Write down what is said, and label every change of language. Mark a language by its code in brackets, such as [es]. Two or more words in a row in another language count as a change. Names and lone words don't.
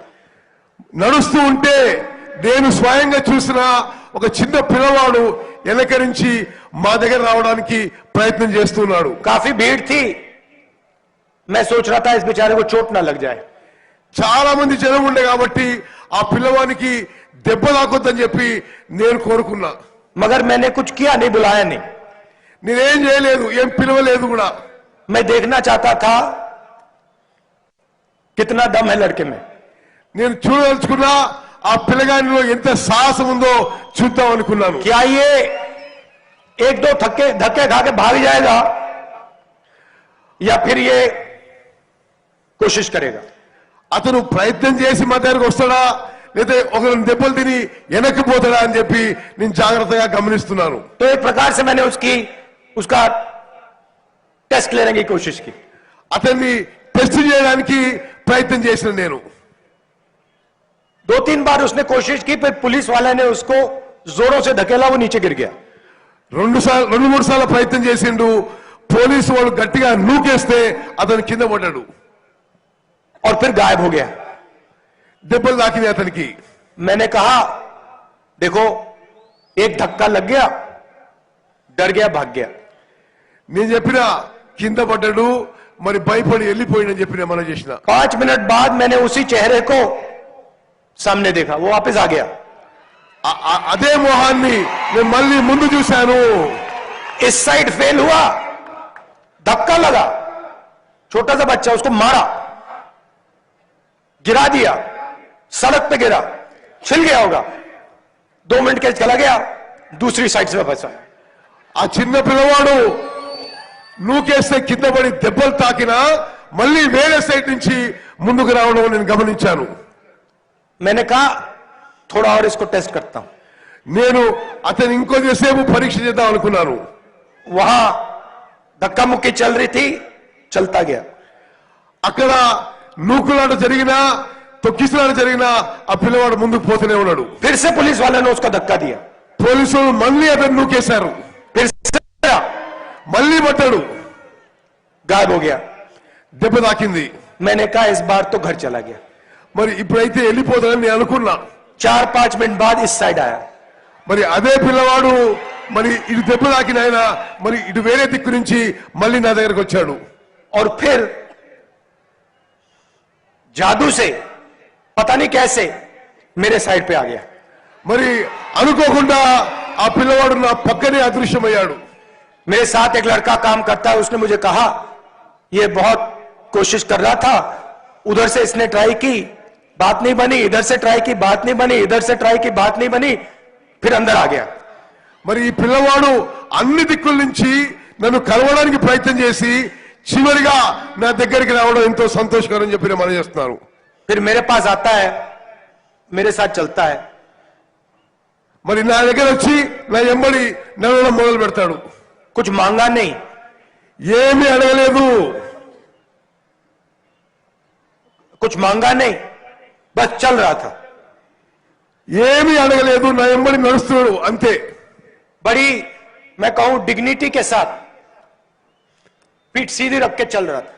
[te] నడుస్తూ ఉంటే నేను స్వయంగా చూసిన ఒక చిన్న పిల్లవాడు వెనక నుంచి మా దగ్గర రావడానికి ప్రయత్నం చేస్తున్నాడు। [hi] काफी भीड़ थी, मैं सोच रहा था इस बेचारे को चोट ना लग जाए। [te] చాలా మంది జనం ఉండే కాబట్టి ఆ పిల్లవానికి దెబ్బ తాకొద్దని చెప్పి నేను కోరుకున్నా। [hi] मगर मैंने कुछ किया नहीं, बुलाया नहीं। [te] నేనేం చేయలేదు, ఏం పిలవలేదు కూడా। [hi] मैं देखना चाहता था कितना दम है लड़के में। [te] నేను చూడదలుచుకున్నా ఆ పిల్లగానిలో ఎంత సాహసం ఉందో చూద్దాం అనుకున్నాను। [hi] क्या ये एक दो धक्के खा के भाग जाएगा या फिर ये कोशिश करेगा। [te] అతను ప్రయత్నం చేసి మా దగ్గరకు వస్తాడా లేదా ఒకరిని దెబ్బలు తిని వెనక్కి పోతాడా అని చెప్పి నేను జాగ్రత్తగా గమనిస్తున్నాను। [hi] तो एक प्रकार से मैंने उसका टेस्ट लेने की कोशिश की। [te] అతన్ని టెస్ట్ చేయడానికి ప్రయత్నం చేసిన నేను। [hi] 2-3 बार उसने कोशिश की, फिर पुलिस वाले ने उसको जोरों से धकेला, वो नीचे गिर गया। [te] రెండు మూడు సార్లు ప్రయత్నం చేసిండు, పోలీసు వాళ్ళు గట్టిగా నూకేస్తే అతను కింద పడ్డాడు, [hi] और फिर गायब हो गया। [te] దెబ్బలు తాకినాయి అతనికి। [hi] मैंने कहा देखो, एक धक्का लग गया, डर गया, भाग गया। [te] నేను చెప్పిన కింద పడ్డాడు, మరి భయపడి వెళ్ళిపోయిందని చెప్పిన మనం చేసిన। [hi] 5 मिनट बाद मैंने उसी चेहरे को सामने देखा, वो वापस आ गया। [te] అదే మొహాన్ని నేను మళ్ళీ ముందు చూశాను। [hi] इस [en] side fail [hi] हुआ, धक्का लगा, छोटा सा बच्चा, उसको मारा, गिरा दिया, सड़क पे गिरा, छिल गया होगा। 2 मिनट के चला गया, दूसरी साइड से फंसा। [te] ఆ చిన్న పిల్లవాడు నూకేస్తే కింద పడి దెబ్బలు తాకినా మళ్ళీ వేరే సైడ్ నుంచి ముందుకు రావడం నేను గమనించాను। [hi] मैंने कहा थोड़ा और इसको टेस्ट करता हूं। [te] నేను అతను ఇంకొంచెంసేపు పరీక్ష చేద్దాం అనుకున్నాను। [hi] वहां धक्का मुक्की चल रही थी, चलता गया। [te] అక్కడ నూకులాట జరిగినా తొక్కిసలాట జరిగినా ఆ పిల్లవాడు ముందుకు పోతూనే ఉన్నాడు। [hi] फिर से पुलिस वाले ने उसका धक्का दिया, [te] పోలీసులు మళ్ళీ అతను నూకేశారు, [hi] फिर से [te] మళ్ళీ పట్టాడు, [hi] गायब हो गया। [te] దెబ్బ తాకింది। [hi] मैंने कहा इस बार तो घर चला गया। [te] మరి ఇప్పుడైతే వెళ్ళిపోతానని నేను అనుకున్నా। [hi] 4-5 मिनट बाद इस साइड आया। [te] మరి అదే పిల్లవాడు మరి ఇటు దెబ్బ తాకిన ఆయన మరి ఇటు వేరే దిక్కు నుంచి మళ్ళీ నా దగ్గరకు వచ్చాడు। [hi] और फिर जादू से पता नहीं कैसे मेरे साइड पे आ गया। [te] మరి అనుకోకుండా ఆ పిల్లవాడు నా పక్కనే అదృశ్యమయ్యాడు। [hi] मेरे साथ एक लड़का काम करता है, उसने मुझे कहा ये बहुत कोशिश कर रहा था, उधर से इसने ट्राई की, बात नहीं बनी, इधर से ट्राई की, बात नहीं बनी, इधर से ट्राई की, बात नहीं बनी, फिर अंदर आ गया। [te] మరి ఈ పిల్లవాడు అన్ని దిక్కుల నుంచి నన్ను కలవడానికి ప్రయత్నం చేసి చివరిగా నా దగ్గరికి రావడం ఎంతో సంతోషకరం చెప్పి నేను చేస్తున్నాను। [hi] फिर मेरे पास आता है, मेरे साथ चलता है। [te] మరి నా దగ్గర వచ్చి నా ఎంబడి నడవడం మొదలు పెడతాడు। [hi] कुछ मांगा नहीं, [te] ఏమీ అడగలేదు, [hi] कुछ मांगा नहीं, बस चल रहा था। [te] ఏమీ అడగలేదు, నా ఎంబడి నడుస్తున్నాడు అంతే। [hi] बड़ी मैं कहूं डिग्निटी के साथ पीठ सीधी रख के चल रहा था।